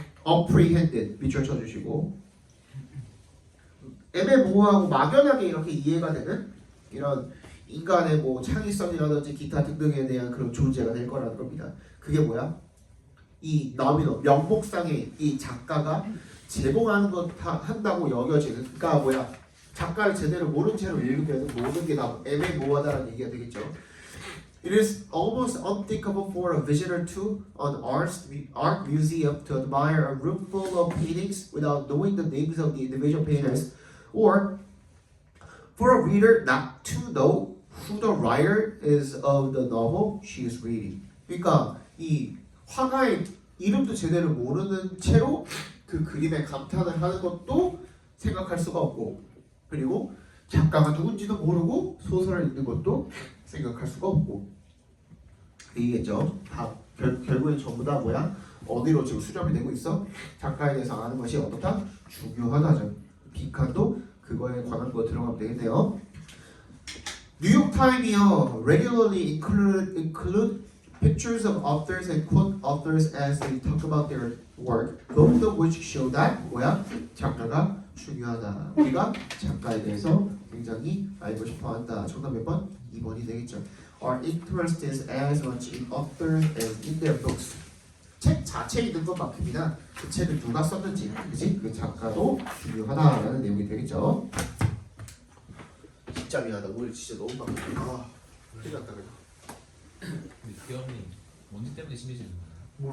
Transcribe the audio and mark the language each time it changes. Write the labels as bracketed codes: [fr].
[ko] apprehended 밑줄 쳐주시고 애매모호하고 막연하게 이렇게 이해가 되는 이런 인간의 뭐 창의성이라든지 기타 등등에 대한 그런 존재가 될 거라는 겁니다. 그게 뭐야? 이 너미너 명목상의 이 작가가 제공하는 것 한다고 여겨지는 그러니까 뭐야? 작가를 제대로 모른 채로 읽으면 모든 게 다 애매모호하다는 얘기가 되겠죠. [en] It is almost unthinkable for a visitor to an art museum to admire a room full of paintings without knowing the names of the individual painters, or for a reader not to know who the writer is of the novel she is reading. [ko] 그러니까 이 화가의 이름도 제대로 모르는 채로 그 그림에 감탄을 하는 것도 생각할 수가 없고, 그리고 작가가 누군지도 모르고 소설을 읽는 것도 생각할 수가 없고, 이겠죠. 다 결국엔 전부 다 뭐야? 어디로 지금 수렴이 되고 있어? 작가에 대해서 아는 것이 어떻다? 중요하다죠. 빈칸도 그거에 관한 거 들어가면 되겠네요. 뉴욕 타임이요 [en] regularly include pictures of authors and quote authors as they talk about their work, both of which show that [ko] 뭐야? 작가가 중요하다. 우리가 작가에 대해서 굉장히 알고 싶어한다. 정답 몇 번? 2번이 되겠죠. [en] Are interested as much in authors as in their books. [ko] 책 자체에 있는 것만큼이나 그 책을 누가 썼는지, 그지? 그 작가도 중요하다라는 내용이 되겠죠. 진짜 미안하다. 오늘 진짜 너무 바쁘다. 아, 큰일 났다 그냥. 근데 기억이 언제 때문에 심해지는 거야?